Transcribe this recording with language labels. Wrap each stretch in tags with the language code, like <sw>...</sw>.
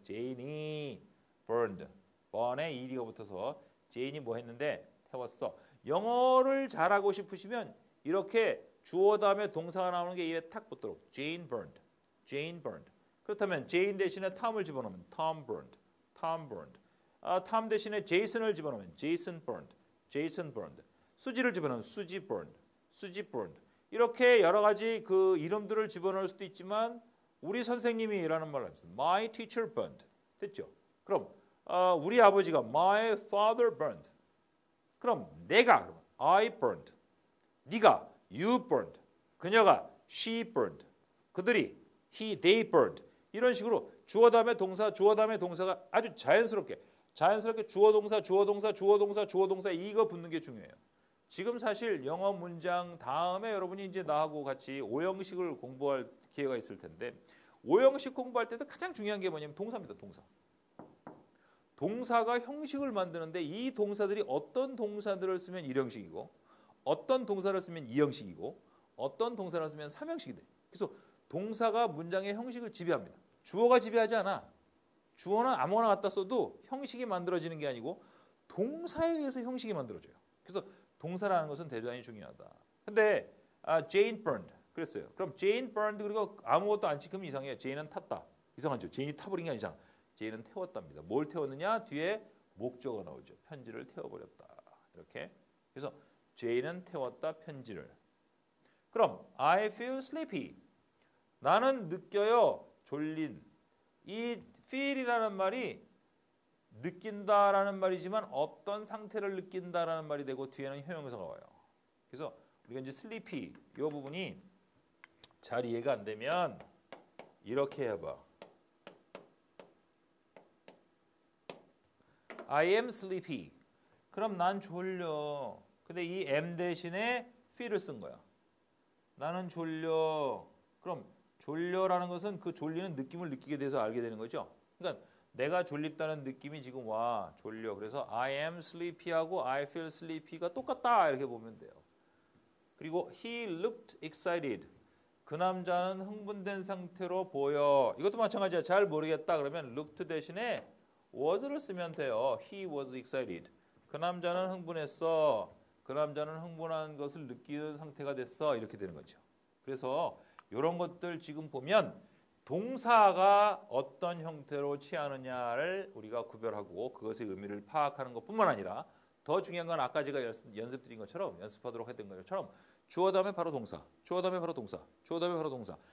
<en>Jane이 burned.</en> <ko>burn에 ed가 붙어서 Jane이 뭐 했는데 태웠어. 영어를 잘하고 싶으시면 이렇게 주어 다음에 동사가 나오는 게 입에 탁 붙도록</ko> <en>Jane burned. Jane burned.</en> <ko>그렇다면 Jane 대신에 Tom을 집어넣으면</ko> <en>Tom burned. Tom burned.</en> <ko>Tom 대신에 Jason을 집어넣으면</ko> <en>Jason burned. Jason burned.</en> <ko>수지를 집어넣으면</ko> <en>Susie burned. Susie burned.</en> <ko>이렇게 여러 가지 그 이름들을 집어넣을 수도 있지만 우리 선생님이라는 말을 합니다.</ko> <en>My teacher burned.</en> <ko>됐죠? 그럼 우리 아버지가</ko> <en>My father burned.</en> <ko>그럼 내가 그러면</ko> <en>I burned.</en> <ko>네가</ko> <en>You burned.</en> <ko>그녀가</ko> <en>She burned.</en> <ko>그들이</ko> <en>He, they burned.</en> <ko>이런 식으로 주어 다음에 동사, 주어 다음에 동사가 아주 자연스럽게 주어 동사, 주어 동사, 주어 동사, 주어 동사 이거 붙는 게 중요해요. 지금 사실 영어 문장 다음에 여러분이 이제 나하고 같이 오형식을 공부할 기회가 있을 텐데 오형식 공부할 때도 가장 중요한 게 뭐냐면 동사입니다. 동사. 동사가 형식을 만드는데 이 동사들이 어떤 동사들을 쓰면 일형식이고 어떤 동사를 쓰면 이형식이고 어떤 동사를 쓰면 삼형식이 돼. 그래서 동사가 문장의 형식을 지배합니다. 주어가 지배하지 않아. 주어는 아무거나 갖다 써도 형식이 만들어지는 게 아니고 동사에 의해서 형식이 만들어져요. 그래서 동사라는 것은 대단히 중요하다. 근데 Jane burned 그랬어요. 그럼 Jane burned 그리고 아무것도 안 찍으면 이상해요. Jane은 탔다. 이상하죠. Jane이 타버린 게 아니잖아. Jane은 태웠답니다. 뭘 태웠느냐? 뒤에 목적어가 나오죠. 편지를 태워버렸다. 이렇게. 그래서 Jane은 태웠다 편지를. 그럼</ko> <en>I feel sleepy.</en> <ko>나는 느껴요. 졸린. 이 feel이라는 말이 느낀다라는 말이지만 어떤 상태를 느낀다라는 말이 되고 뒤에는 형용사가 와요. 그래서 우리가 이제 sleepy 이 부분이 잘 이해가 안 되면 이렇게 해봐.</ko> <en>I am sleepy.</en> <ko>그럼 난 졸려. 근데 이 am 대신에 feel을 쓴 거야. 나는 졸려. 그럼 졸려라는 것은 그 졸리는 느낌을 느끼게 돼서 알게 되는 거죠. 그러니까 내가 졸립다는 느낌이 지금 와. 졸려. 그래서</ko> <en>I am sleepy</en> <ko>하고</ko> <en>I feel sleepy</en> <ko>가 똑같다. 이렇게 보면 돼요.</ko> <en>그리고 he looked excited.</en> <ko>그 남자는 흥분된 상태로 보여. 이것도 마찬가지야. 잘 모르겠다. 그러면 looked 대신에 was를 쓰면 돼요.</ko> <en>He was excited.</en> <ko>그 남자는 흥분했어. 그 남자는 흥분한 것을 느끼는 상태가 됐어. 이렇게 되는 거죠. 그래서 이런 것들 지금 보면 동사가 어떤 형태로 취하느냐를 우리가 구별하고 그것의 의미를 파악하는 것뿐만 아니라 더 중요한 건 아까 제가 연습드린 것처럼 연습하도록 했던 것처럼 주어 다음에 바로 동사, 주어 다음에 바로 동사, 주어 다음에 바로 동사.</ko>